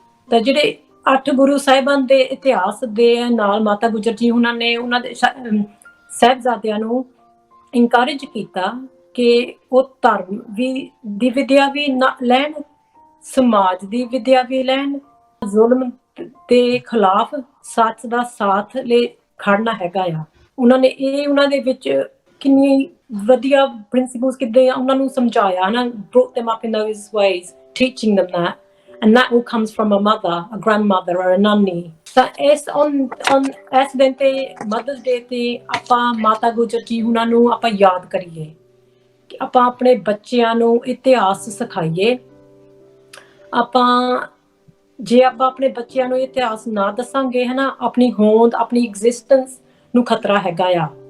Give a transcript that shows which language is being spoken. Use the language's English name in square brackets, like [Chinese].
[Punjabi] ਤਾਂ ਜਿਹੜੇ 8 ਗੁਰੂ ਸਾਹਿਬਾਨ ਦੇ ਇਤਿਹਾਸ ਦੇ ਨਾਲ ਮਾਤਾ ਗੁਜਰ ਜੀ ਉਹਨਾਂ ਨੇ ਉਹਨਾਂ ਦੇ ਸਾਹਿਬਜ਼ਾਦਿਆਂ ਨੂੰ ਇਨਕਰੇਜ ਕੀਤਾ ਕਿ ਉਹ ਧਰਮ ਦੀ ਵਿਦਿਆ ਵੀ ਲੈਣ, ਸਮਾਜ ਦੀ ਵਿਦਿਆ ਵੀ ਲੈਣ, ਜ਼ੁਲਮ ਦੇ ਖਿਲਾਫ ਸੱਚ ਦਾ ਸਾਥ ਲਈ ਖੜਨਾ ਹੈਗਾ ਆ। ਉਹਨਾਂ ਨੇ ਇਹ ਉਹਨਾਂ ਦੇ ਵਿੱਚ ਕਿੰਨੀ ਵਧੀਆ ਪ੍ਰਿੰਸੀਪਲਸ ਕਿੱਦਾਂ ਉਹਨਾਂ ਨੂੰ ਸਮਝਾਇਆ ਨਾ, [English] brought them up in those ways, teaching them that, and that all comes from a mother, a grandmother or a nanny. [Punjabi] ਤਾਂ ਇਸ ਦਿਨ ਤੇ ਮਦਰਸ ਡੇ ਤੇ ਆਪਾਂ ਮਾਤਾ ਗੁਜਰ ਜੀ ਉਹਨਾਂ ਨੂੰ ਆਪਾਂ ਯਾਦ ਕਰੀਏ ਕਿ ਆਪਾਂ ਆਪਣੇ ਬੱਚਿਆਂ ਨੂੰ ਇਤਿਹਾਸ ਸਿਖਾਈਏ। ਜੇ ਆਪਾਂ ਆਪਣੇ ਬੱਚਿਆਂ ਨੂੰ ਇਤਿਹਾਸ ਨਾ ਦੱਸਾਂਗੇ ਹਨਾ, ਆਪਣੀ ਹੋਂਦ ਆਪਣੀ ਐਗਜ਼ਿਸਟੈਂਸ ਨੂੰ ਖਤਰਾ ਹੈਗਾ ਆ।